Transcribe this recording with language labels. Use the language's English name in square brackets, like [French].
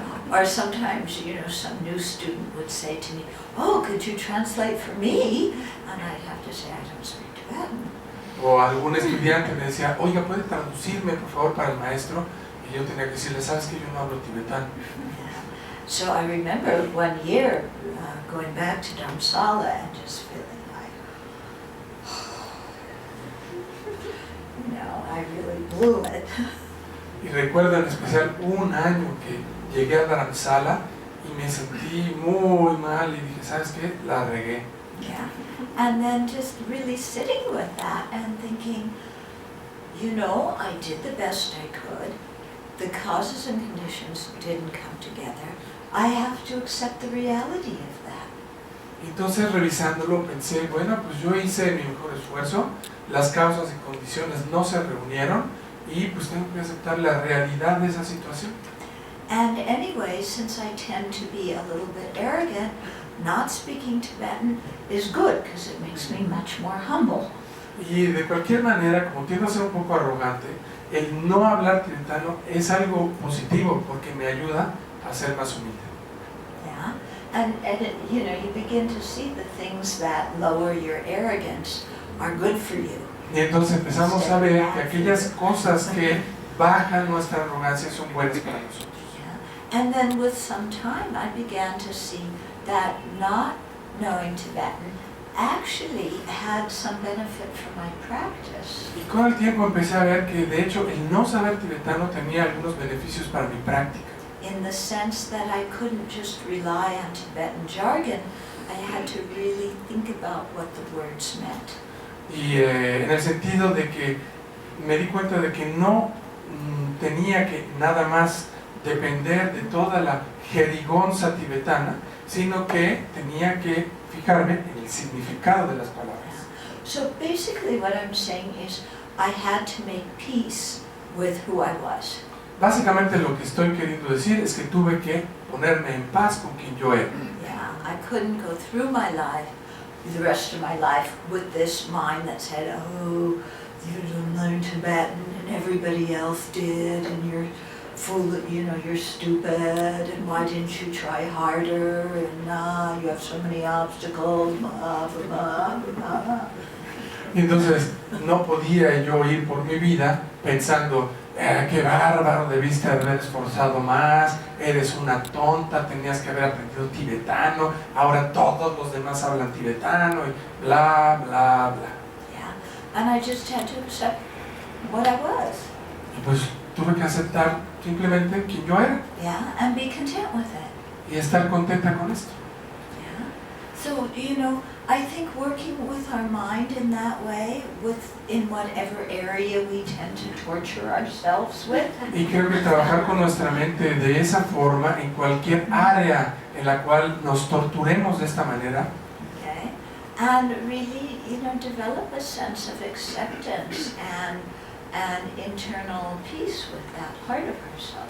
[English] Or sometimes, you know, some new student would say to me, oh, could you translate for me? And I'd have to say, I don't speak Tibetan. [Spanish] O algún estudiante me decía, oiga, ¿puede traducirme por favor para el maestro? Y yo tenía que decirle, sabes que yo no hablo tibetano. [English] Yeah. So I remember one year going back to Dharamsala and just feeling like, no, I really blew it. [Spanish] Y recuerdo en especial un año que llegué a Dharamsala y me sentí muy mal y dije, ¿sabes qué? La regué. [English] Yeah. And then just really sitting with that and thinking, you know, I did the best I could. The causes and conditions didn't come together. I have to accept the reality of that. [Spanish] Entonces revisándolo pensé, bueno, pues yo hice mi mejor esfuerzo, las causas y condiciones no se reunieron y pues tengo que aceptar la realidad de esa situación. [English] And anyway, since I tend to be a little bit arrogant, not speaking Tibetan is good because it makes me much more humble. [Spanish] Y de cualquier manera, como tiendo a ser un poco arrogante, el no hablar tibetano es algo positivo porque me ayuda a ser más humilde. [English] Yeah, and it, you know, you begin to see the things that lower your arrogance are good for you. [Spanish] Y entonces empezamos a ver que aquellas cosas que bajan nuestra arrogancia son buenas para nosotros. [English] Yeah. And then with some time, I began to see that not knowing Tibetan actually had some benefit for my practice. [Spanish] Y con el tiempo empecé a ver que de hecho el no saber tibetano tenía algunos beneficios para mi práctica. [English] In the sense that I couldn't just rely on Tibetan jargon, I had to really think about what the words meant. [Spanish] Y en el sentido de que me di cuenta de que no tenía que nada más depender de toda la jerigonza tibetana, sino que tenía que fijarme en el significado de las palabras. [English] So basically what I'm saying is I had to make peace with who I was. [Spanish] Básicamente lo que estoy queriendo decir es que tuve que ponerme en paz con quien yo era. [English] Yeah, I couldn't go through my life, the rest of my life, with this mind that said, oh, you didn't learn Tibetan and everybody else did and you're full of, you know, you're stupid and why didn't you try harder and you have so many obstacles, blah, blah, blah, blah. [Spanish] Y entonces no podía yo ir por mi vida pensando, qué bárbaro, debiste haber esforzado más, eres una tonta, tenías que haber aprendido tibetano, ahora todos los demás hablan tibetano y bla, bla, bla. [English] Yeah. And I just had to accept what I was. [Spanish] Y pues tuve que aceptar simplemente quien yo era [English] Yeah. And be content with it. [Spanish] y estar contenta con esto. [English] Yeah. So, I think working with our mind in that way, in whatever area we tend to torture ourselves with, [Spanish] Y creo que trabajar con nuestra mente de esa forma, en cualquier área en la cual nos torturemos de esta manera, [English] okay, and really, develop a sense of acceptance and internal peace with that part of ourselves.